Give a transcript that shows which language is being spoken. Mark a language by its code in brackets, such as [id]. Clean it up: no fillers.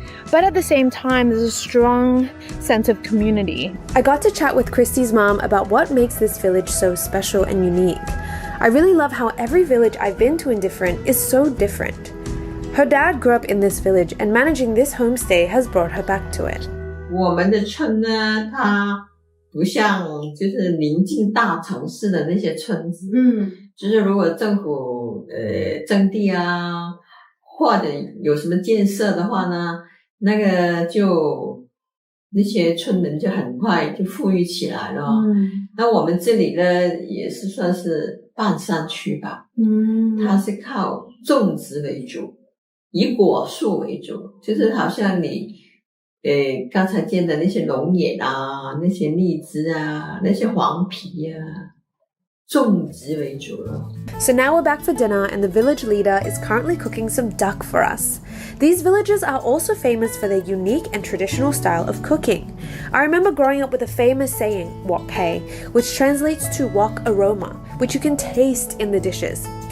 [en] But at the same time, there's a strong sense of community. I got to chat with Christy's mom about what makes this village so special and unique. I really love how every village I've been to in different is so different. Her dad grew up in this village, and managing this homestay has brought her back to it. [zh] 我们的村呢，它不像就是临近大城市的那些村子，就是如果政府征地啊，或者有什么建设的话呢，那个就那些村民就很快就富裕起来了。那我们这里呢，也是算是半山区吧，它是靠种植为主，以果树为主，就是好像你刚才见的那些龙眼啊，那些荔枝啊，那些黄皮啊，种植为主了。 [en] So now we're back for dinner, and the village leader is currently cooking some duck for us. These villages are also famous for their unique and traditional style of cooking. I remember growing up with a famous saying, wok pei, which translates to wok aroma, which you can taste in the dishes.